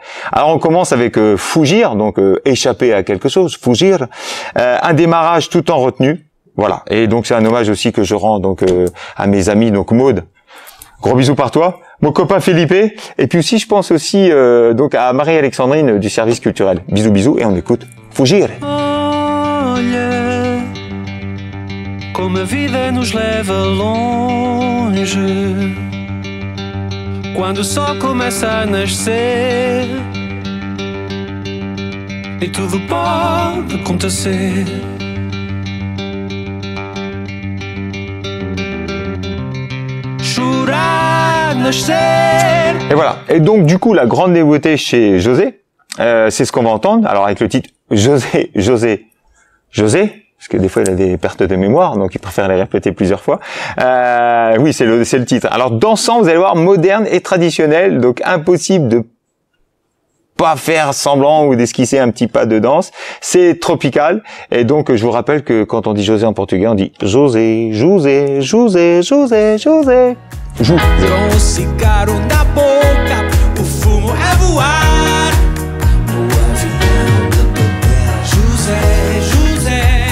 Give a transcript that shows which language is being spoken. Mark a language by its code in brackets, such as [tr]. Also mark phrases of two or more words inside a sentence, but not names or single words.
[fr] Alors on commence avec Fugir, donc échapper à quelque chose, Fugir, un démarrage tout en retenue, voilà, et donc c'est un hommage aussi que je rends donc à mes amis, donc Maud, gros bisous par toi, mon copain Felipe, et puis aussi je pense aussi donc à Marie-Alexandrine du service culturel. Bisous bisous, et on écoute Fugir. [pt] Como a vida nos leva longe, quando o sol começa a nascer e tudo pode acontecer. Chorar, nascer. [fr] Et voilà. Et donc du coup la grande nouveauté chez José, c'est ce qu'on va entendre. Alors avec le titre José. Parce que des fois, il a des pertes de mémoire, donc il préfère les répéter plusieurs fois. Oui, c'est le titre. Alors, dansant, vous allez voir, moderne et traditionnel, donc impossible de pas faire semblant ou d'esquisser un petit pas de danse. C'est tropical, et donc je vous rappelle que quand on dit José en portugais, on dit José, José, José, José, José. José. [pt] Com o cigarro na boca, o fumo é voar no avião da bandeira. José, José.